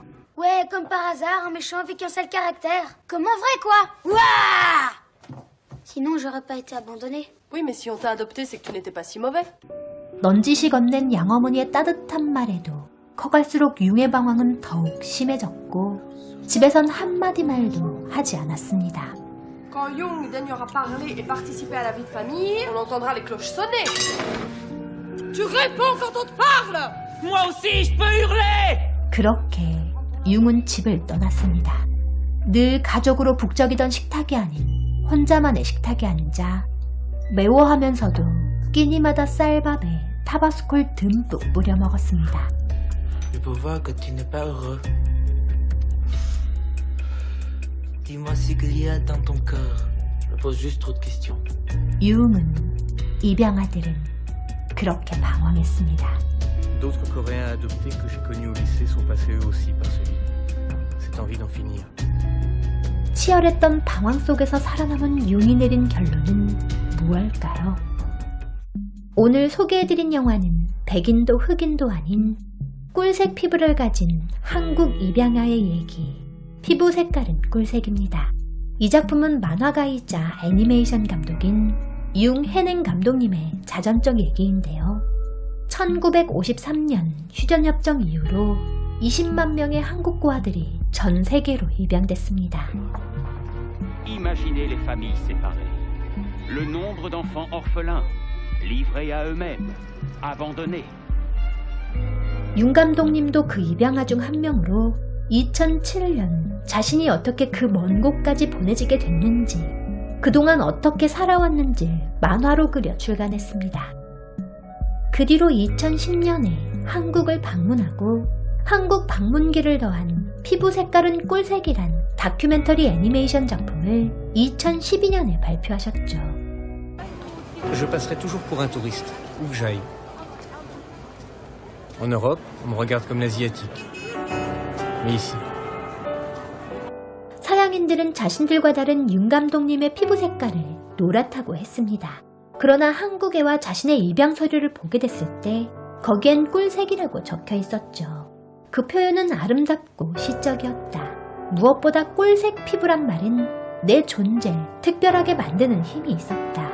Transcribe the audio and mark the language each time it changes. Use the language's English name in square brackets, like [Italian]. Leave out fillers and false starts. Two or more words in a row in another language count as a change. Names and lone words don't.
[French] Ouais, comme par hasard, un méchant avec un sale caractère. Comme en vrai, quoi. Ouah! Sinon, j'aurais pas été abandonnée. Oui, mais si on t'a adopté, c'est que tu n'étais pas si mauvais. [Korean] 넌지시 건넨 양어머니의 따뜻한 말에도 커갈수록 융의 방황은 더욱 심해졌고 집에선 한마디 말도 하지 않았습니다. [French] Quand Jung daignera parler et participer à la vie de famille, on entendra les cloches sonner. Tu réponds quand on te parle! Moi aussi, je peux hurler! [Korean] 그렇게 융은 집을 떠났습니다. 늘 가족으로 북적이던 식탁이 아닌 혼자만의 식탁에 앉아 매워하면서도 끼니마다 쌀밥에 타바스콜 듬뿍 뿌려 먹었습니다. [French] Je peux voir que tu n'es pas heureux. Dis-moi ce qu'il y a dans ton cœur. Je me pose juste trop de questions. [Korean] 융은 입양아들은 그렇게 방황했습니다. [French] D'autres Coréens adoptés que j'ai connus au lycée sont passés eux aussi par ce livre. Cette envie d'en finir. [Korean] 치열했던 방황 속에서 살아남은 융이 내린 결론은 무엇일까요? 오늘 소개해드린 영화는 백인도 흑인도 아닌 꿀색 피부를 가진 한국 입양아의 얘기, 피부 색깔은 꿀색입니다. 이 작품은 만화가이자 애니메이션 감독인 융해냉 감독님의 자전적 얘기인데요. 1953년 휴전협정 이후로 20만 명의 한국 고아들이 전 세계로 입양됐습니다. [French] Imaginez les familles séparées, le nombre d'enfants orphelins, livrés à eux-mêmes, abandonnés. [Korean] 융 감독님도 그 입양아 중 한 명으로 2007년 자신이 어떻게 그 먼 곳까지 보내지게 됐는지, 그동안 어떻게 살아왔는지 만화로 그려 출간했습니다. 그 뒤로 2010년에 한국을 방문하고 한국 방문기를 더한 피부 색깔은 꿀색이란 다큐멘터리 애니메이션 작품을 2012년에 발표하셨죠. [French] Je passerai toujours pour un touriste, où que j'aille. En Europe, on me regarde comme l'asiatique. Mais ici. [Korean] 서양인들은 자신들과 다른 융 감독님의 피부 색깔을 노랗다고 했습니다. 그러나 한국에 와 자신의 입양 서류를 보게 됐을 때 거기엔 꿀색이라고 적혀 있었죠. 그 표현은 아름답고 시적이었다. 무엇보다 꿀색 피부란 말은 내 존재를 특별하게 만드는 힘이 있었다.